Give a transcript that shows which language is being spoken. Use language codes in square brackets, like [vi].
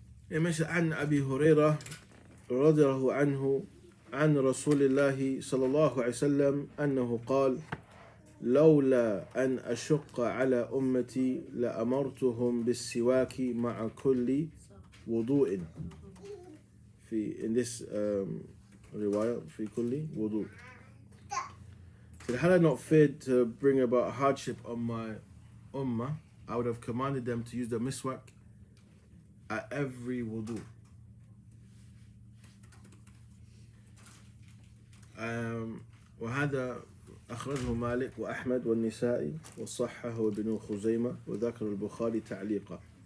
[ar] يمشي عن أبي هريرة رضي الله عنه عن رسول الله صلى الله عليه وسلم أنه قال لولا أن أشق على أمتي لأمرتهم بالسواك مع كل وضوء [en] in this [ar] رواية في كل وضوء. [en] So had I not feared to bring about hardship on my ummah, I would have commanded them to use the miswak at every wudu. [ar] وهذا أخرجه مالك وأحمد والنسائي وصححه وابن خزيمة وذكر البخاري تعليقا.